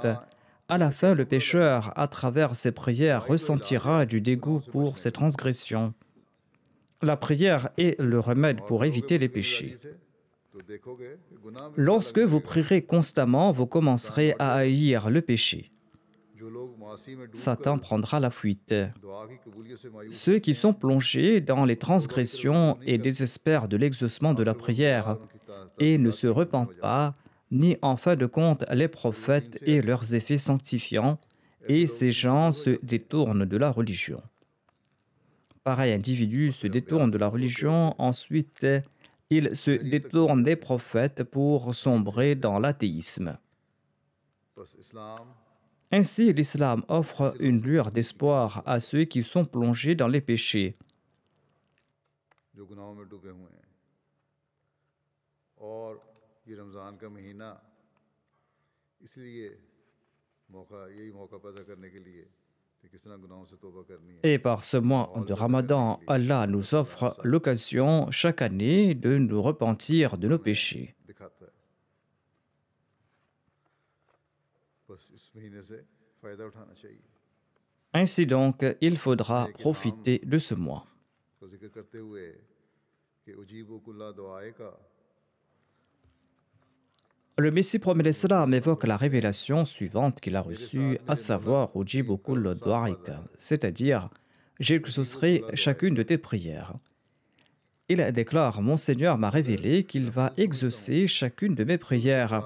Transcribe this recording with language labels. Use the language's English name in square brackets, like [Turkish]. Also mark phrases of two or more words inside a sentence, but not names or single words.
[French] À la fin, le pécheur, à travers ses prières, ressentira du dégoût pour ses transgressions. La prière est le remède pour éviter les péchés. [Urdu] سے تو دیکھو گے کہ گناہ میں [French] Lorsque vous prierez constamment, vous commencerez à haïr le péché. [Urdu] جو لوگ معاصی میں ڈوب [French] Satan prendra la fuite. [Urdu] دعا کی قبولیت سے مایوس [French] Ceux qui sont plongés dans les transgressions et désespèrent de l'exaucement de la prière et ne se repentent pas, ni en fin de compte les prophètes et leurs effets sanctifiants, et ces gens se détournent de la religion. Pareil individu se détourne de la religion, ensuite il se détourne des prophètes pour sombrer dans l'athéisme. [Urdu] بس اسلام [French] Ainsi, l'islam offre une lueur d'espoir à ceux qui sont plongés dans les péchés. [Urdu] جو گناہوں میں ڈوبے ہوئے ہیں اور یہ رمضان کا مہینہ اس لیے یہی موقع پیدا کرنے کے لیے کہ کس طرح گناہوں سے توبہ کرنی ہے [French] Et par ce mois de Ramadan, Allah nous offre l'occasion chaque année de nous repentir de nos péchés. [Urdu] دکھاتا ہے. بس اس مہینے سے فائدہ اٹھانا چاہیے. [French] Ainsi donc, il faudra profiter de ce mois. [Urdu] تو ذکر کرتے ہوئے کہ [Arabic] أجيب كل دعائك [French] Le Messie promet l'Islam évoque la révélation suivante qu'il a reçue, à savoir [Arabic] أجيب كل دعائك, [French] c'est-à-dire j'exaucerai chacune de tes prières. Il déclare mon Seigneur m'a révélé qu'il va exaucer chacune de mes prières.